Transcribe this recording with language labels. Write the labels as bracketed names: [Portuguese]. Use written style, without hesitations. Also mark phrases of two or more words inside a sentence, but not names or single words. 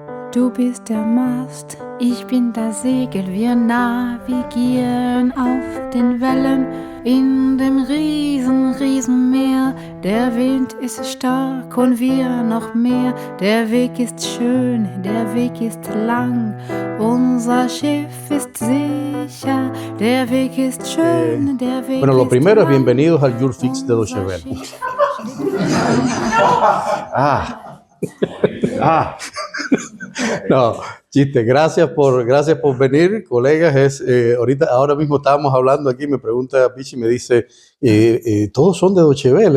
[German] Du bist der Mast, ich bin das Segel, wir navigieren auf den Wellen in dem Riesenmeer. Der Wind ist stark und wir noch mehr. Der Weg ist schön, der Weg ist lang. Unser Schiff ist sicher. Der Weg ist schön, der Weg [Spanish] Bueno, lo [German] ist [Spanish] primero es [German] lang. [Spanish] bienvenidos al Your Fix de Deutsche Welle. No, chiste, gracias por venir, colegas. Ahora mismo estábamos hablando aquí, me pregunta Pichi, me dice, ¿todos son de Deutsche Welle?